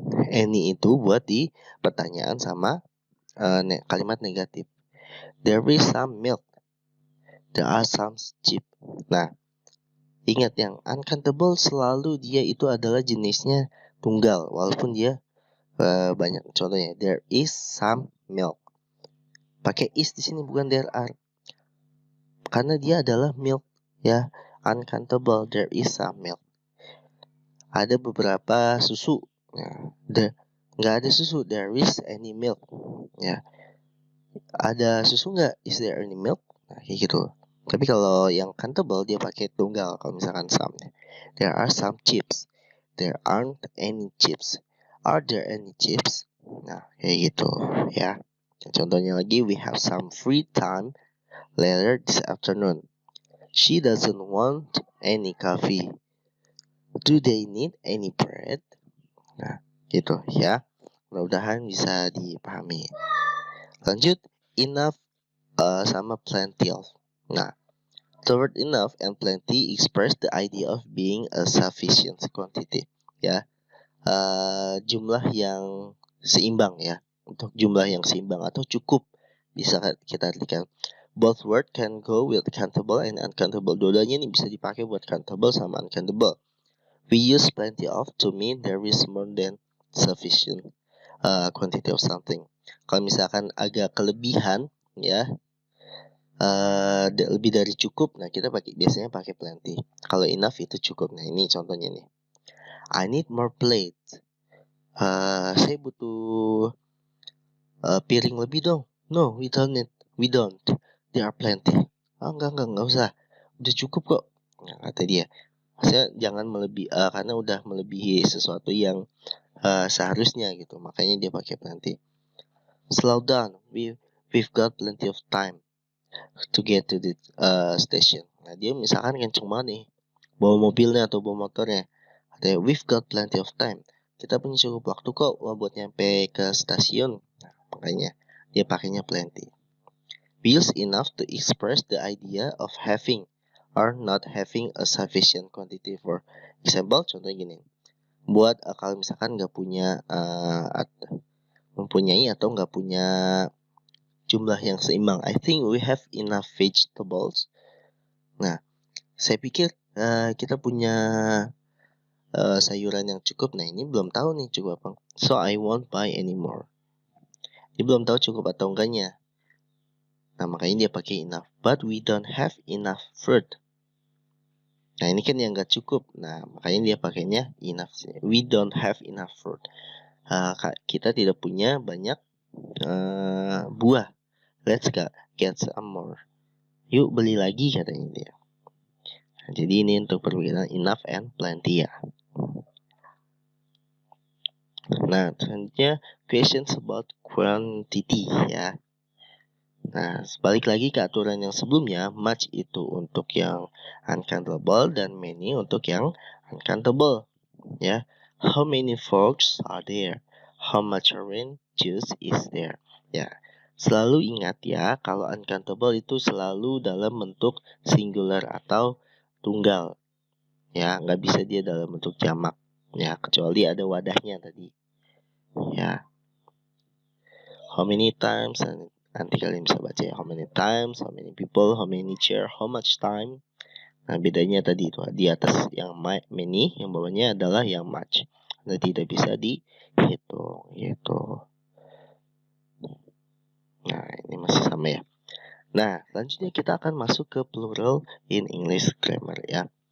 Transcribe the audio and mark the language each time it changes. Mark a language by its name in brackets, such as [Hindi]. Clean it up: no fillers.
[Indonesian] Any itu buat di pertanyaan sama kalimat negatif. [English] There is some milk. There are some sheep. [Indonesian] Nah, ingat yang uncountable selalu dia itu adalah jenisnya tunggal, walaupun dia banyak. Contohnya, [English] there is some milk. [Indonesian] Pakai is di sini bukan there are, karena dia adalah milk ya. [English] Uncountable, there is some milk. [Indonesian] Ada beberapa susu. Nah, nggak ada susu, [English] there is any milk [Indonesian] ya. Ada susu nggak, [English] is there any milk? [Indonesian] Nah, kayak gitu. Tapi kalau yang countable dia pakai tunggal. Kalau misalkan [English] some, there are some chips, there aren't any chips, are there any chips? [Indonesian] Nah, kayak gitu ya. Contohnya lagi, [English] we have some free time later this afternoon. She doesn't want any coffee. Do they need any bread? [Indonesian] Nah, gitu ya. Mudah-mudahan bisa dipahami. Lanjut, enough sama plenty of. [English] Nah, the word enough and plenty express the idea of being a sufficient quantity. [Indonesian] Ya, jumlah yang seimbang ya. Untuk jumlah yang seimbang atau cukup bisa kita artikan. [English] Both word can go with countable and uncountable. [Indonesian] Dua-duanya ini bisa dipakai buat countable sama uncountable. [English] We use plenty of to mean there is more than sufficient quantity of something. [Indonesian] Kalau misalkan agak kelebihan ya, lebih dari cukup, nah kita biasanya pakai plenty. Kalau enough itu cukup. Nah, ini contohnya nih. [English] I need more plate. [Indonesian] Saya butuh piring lebih dong. [English] No, we don't need. We don't. There are plenty. [Indonesian] Enggak usah. Udah cukup kok. Nah, kata dia. Maksudnya jangan karena udah melebihi sesuatu yang seharusnya gitu. Makanya dia pakai plenty. [English] Slow down. We've got plenty of time to get to the station. [Indonesian] Nah, dia misalkan kenceng banget nih, bawa mobilnya atau bawa motornya. Katanya, [English] we've got plenty of time. [Indonesian] Kita punya cukup waktu kok buat nyampe ke stasiun. Nah, makanya dia pakainya plenty. [English] We use enough to express the idea of having or not having a sufficient quantity. For example, [Indonesian] contohnya gini. Buat kalau misalkan nggak punya mempunyai atau nggak punya jumlah yang seimbang. [English] I think we have enough vegetables. [Indonesian] Nah, saya pikir kita punya sayuran yang cukup. Nah, ini belum tahu nih cukup apa. [English] So I won't buy anymore. [Indonesian] Dia belum tahu cukup atau enggaknya. Nah, makanya dia pakai enough. [English] But we don't have enough fruit. [Indonesian] Nah, ini kan yang nggak cukup. Nah, makanya dia pakainya enough. [English] We don't have enough fruit. [Indonesian] Kita tidak punya banyak buah. [English] Let's get some more. [Indonesian] Yuk beli lagi katanya dia. Nah, jadi ini untuk perbedaan enough and plenty ya. Nah, selanjutnya questions about quantity ya. Nah, balik lagi ke aturan yang sebelumnya, much itu untuk yang uncountable dan many untuk yang uncountable ya. [English] How many forks are there? How much orange juice is there? [Indonesian] Ya, selalu ingat ya, kalau uncountable itu selalu dalam bentuk singular atau tunggal. Ya, nggak bisa dia dalam bentuk jamak. Ya, kecuali ada wadahnya tadi. [English] Ya, how many times, [Indonesian] nanti kalian bisa baca ya, [English] how many times, how many people, how many chair, how much time. [Indonesian] Nah, bedanya tadi itu di atas yang many, yang bawahnya adalah yang much. Nah, tidak bisa dihitung gitu. Nah, ini masih sama ya. Nah, selanjutnya kita akan masuk ke [English] plural in English grammar [Indonesian] ya.